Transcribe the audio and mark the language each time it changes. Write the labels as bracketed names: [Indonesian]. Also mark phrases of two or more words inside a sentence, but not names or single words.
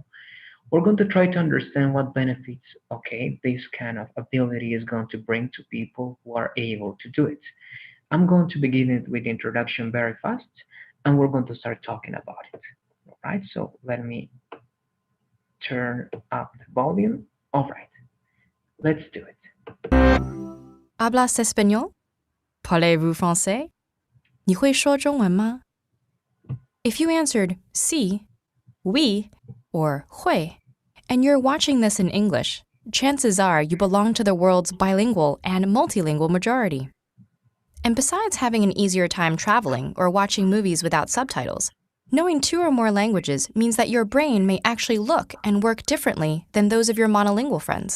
[English] We're going to try to understand what benefits, okay, this kind of ability is going to bring to people who are able to do it. I'm going to begin it with the introduction very fast, and we're going to start talking about it. All right, so let me turn up the volume. All right, let's do it. [Spanish] Hablas español? [French] Parlez-vous français? [Chinese] 你会说中文吗? [English] If you answered sí, oui, or 会, and you're watching this in English, chances are you belong to the world's bilingual and multilingual majority. And besides having an easier time traveling or watching movies without subtitles, knowing two or more languages means that your brain may actually look and work differently than those of your monolingual friends.